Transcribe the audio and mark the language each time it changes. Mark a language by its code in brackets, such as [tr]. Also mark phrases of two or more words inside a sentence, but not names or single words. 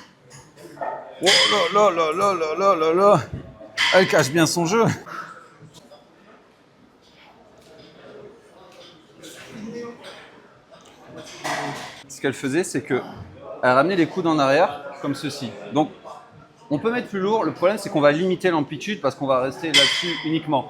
[fr] Oh là là là là là là là là. Elle cache bien son jeu. Ce qu'elle faisait, c'est qu'elle ramenait les coudes en arrière, comme ceci. Donc, on peut mettre plus lourd. Le problème, c'est qu'on va limiter l'amplitude parce qu'on va rester là-dessus uniquement.